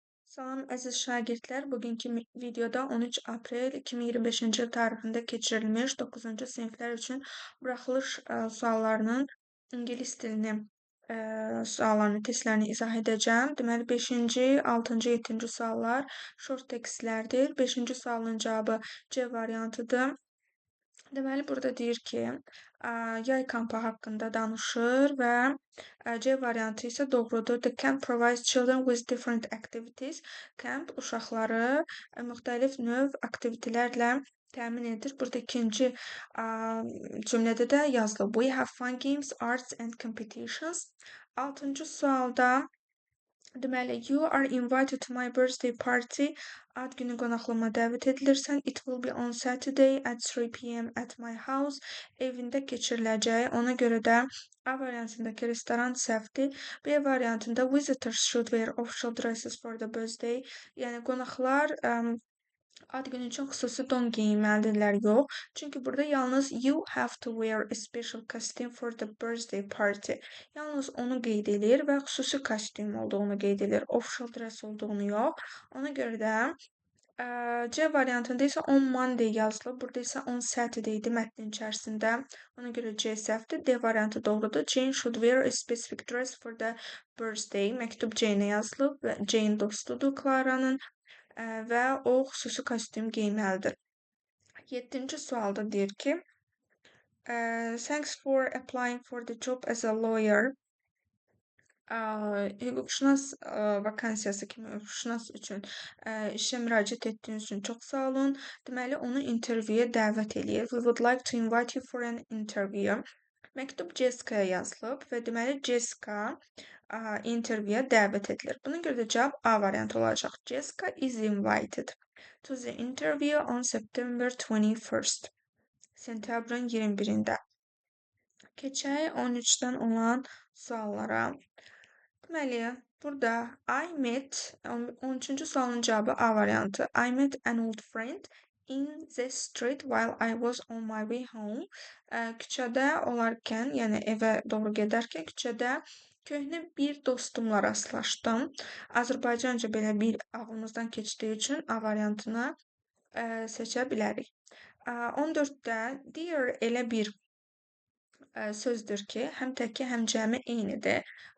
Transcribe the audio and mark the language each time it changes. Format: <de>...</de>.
<az>Salam əziz şagirdlər, bugünkü videoda 13 aprel 2025-ci il tarixində keçirilmiş 9-cu siniflər üçün buraxılış suallarının ingilis dilini suallarını, testlərini izah edəcəm. Deməli, 5-ci, 6-cı, 7-ci suallar short tekstlərdir. 5-ci sualın cavabı C variantıdır. Deməli, burada deyir ki, yay kampı haqqında danışır və C variantı isə doğrudur.</az> <en>The camp provides children with different activities.</en> <az>Camp uşaqları müxtəlif növ aktivitelərlə təmin edir. Burada ikinci cümlədə də yazılıb.</az> <en>We have fun games, arts and competitions.</en> <az>6-cı sualda deməli,</az> <en>you are invited to my birthday party.</en> <az>Ad günü qonaqlığıma dəvət edilirsən.</az> <en>It will be on Saturday at 3 p.m. at my house.</en> <az>Evində keçiriləcək. Ona görə də A variantındakı restoran səhvdir. B variantında</az> <en>visitors should wear official dresses for the birthday.</en> <az>Yəni qonaqlar ad günü üçün xüsusi don geyinməlidirlər, yox. Çünki burada yalnız</az> <en>you have to wear a special costume for the birthday party.</en> <az>Yalnız onu qeyd edir və xüsusi kostyum olduğunu qeyd edir. Official dress olduğunu yox. Ona görə də C variantında isə</az> <en>on Monday</en> <az>yazılıb. Burada isə on Saturday'dir mətnin içərisində. Ona görə C səhvdir. D variantı doğrudur.</az> <en>Jane should wear a specific dress for the birthday.</en> <az>Məktub Jane-ə yazılıb və Jane dostudur Clara'nın və o xüsusi kostyum geyməlidir. 7-ci sualda deyir ki,</az> <en>thanks for applying for the job as a lawyer.</en> <az>Hüquqşünas vakansiyası kimi hüquqşünas üçün işə müraciət etdiyiniz üçün çox sağ olun. Deməli, onu intervyuya dəvət eləyir.</az> <en>We would like to invite you for an interview.</en> <az>Məktub Jessica-ya yazılıb və deməli Jessica intervyuya dəvət edilir. Buna görə də cavab A variantı olacaq.</az> <en>Jessica is invited to the interview on September 21st.</en> <az>Sentyabrın 21-də. Keçək 13-dən olan suallara. Deməli, burada</az> <en>I met,</en> <az>13-cü sualın cavabı A variantı.</az> <en>I met an old friend in the street while I was on my way home.</en> <az>Küçədə olarkən, yəni evə doğru gedərkən küçədə köhnə bir dostumla rastlaşdım. Azərbaycanca belə bir ağlımızdan keçdiyi üçün A variantını seçə bilərik. 14-də dear elə bir sözdür ki, həm təki, həm cəmi eynidir.</az>